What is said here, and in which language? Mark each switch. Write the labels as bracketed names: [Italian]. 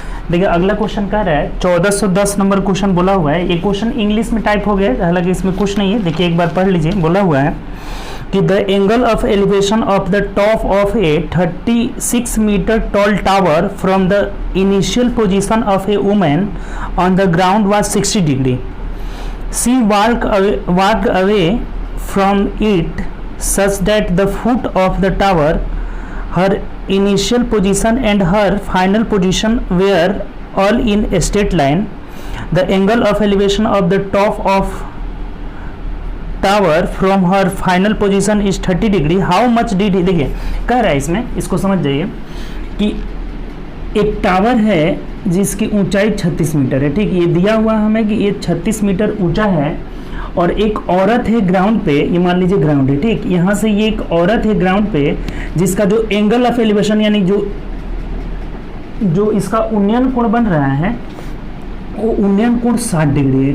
[Hindi] देखिए अगला क्वेश्चन कह रहा है 1410 नंबर क्वेश्चन बोला हुआ है। ये क्वेश्चन इंग्लिश में टाइप हो गया, हालांकि इसमें कुछ नहीं है। देखिए एक बार पढ़ लीजिए। बोला हुआ है कि [English] The angle of elevation of the top of a 36 metre tall tower from the initial position of a women on the ground was 60 डिग्री। She walked away from it such that the foot of the tower, her initial position and her final position were all in a straight line. The angle of elevation of the top of tower from her final position is 30 degree. How much did he, [Hindi] देखिए कह रहा है इसमें, इसको समझ जाइए कि एक टावर है जिसकी ऊंचाई 36 मीटर है। ठीक, ये दिया हुआ हमें कि ये 36 मीटर ऊंचा है, और एक औरत है ग्राउंड पे, ये मान लीजिए ग्राउंड है। ठीक, यहाँ से ये एक औरत है ग्राउंड पे, जिसका जो एंगल ऑफ एलिवेशन यानी जो इसका उन्नयन कोण बन रहा है, वो उन्नयन कोण 60 डिग्री है।